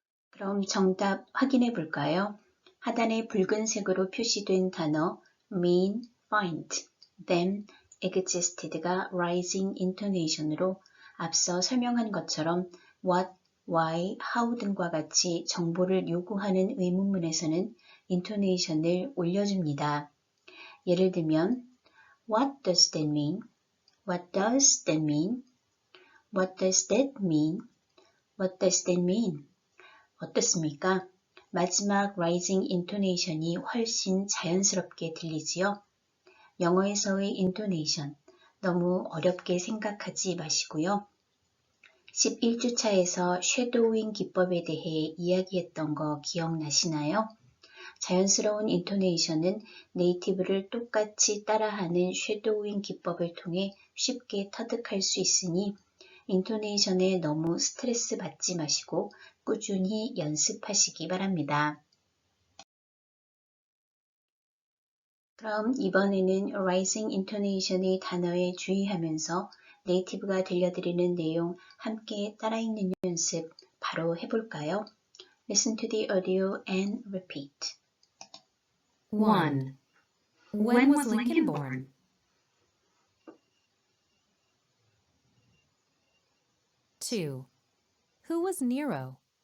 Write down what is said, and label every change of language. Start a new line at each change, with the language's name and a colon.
Korean: 그럼 정답 확인해 볼까요? 하단에 붉은색으로 표시된 단어 mean, find, them, existed가 rising intonation으로 앞서 설명한 것처럼
English: what, why, how
Korean: 등과 같이 정보를 요구하는 의문문에서는 intonation을 올려줍니다. 예를 들면
English: What does that mean? What does that mean? What does that mean? What does that mean?
Korean: 어떻습니까? 마지막 rising intonation이 훨씬 자연스럽게 들리지요? 영어에서의 intonation, 너무 어렵게 생각하지 마시고요. 11주차에서 쉐도잉 기법에 대해 이야기했던 거 기억나시나요? 자연스러운 인토네이션은 네이티브를 똑같이 따라하는 쉐도잉 기법을 통해 쉽게 터득할 수 있으니 인토네이션에 너무 스트레스 받지 마시고 꾸준히 연습하시기 바랍니다. 그럼 이번에는
English: rising intonation
Korean: 의 단어에 주의하면서 네이티브가 들려드리는 내용 함께 따라 읽는 연습 바로 해볼까요?
English: Listen to the audio and repeat. 1. When was Lincoln born? 2. Who was Nero?